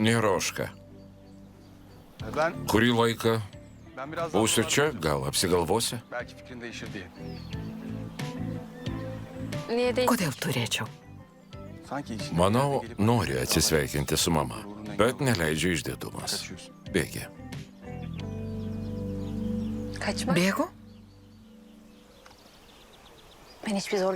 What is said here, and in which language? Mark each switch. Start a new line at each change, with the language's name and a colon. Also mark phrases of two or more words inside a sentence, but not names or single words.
Lithuanian: Nėra už ką.
Turkish: Ben
Lithuanian: Kurį laiką
Turkish: biraz daha
Lithuanian: būsiu
Turkish: sonra
Lithuanian: čia, gal apsigalvosi?
Turkish: belki fikrin değişir diye. Niye değil?
Lithuanian: Kodėl turėčiau?
Turkish: Sanki işin
Lithuanian: Manau, nori atsisveikinti su mama, bet neleidžia išdidumas.
Turkish: kaçıyorsun.
Lithuanian: Bėgi.
Turkish: Kaçmak.
Lithuanian: Bėgu?
Turkish: Ben hiçbir zorluk...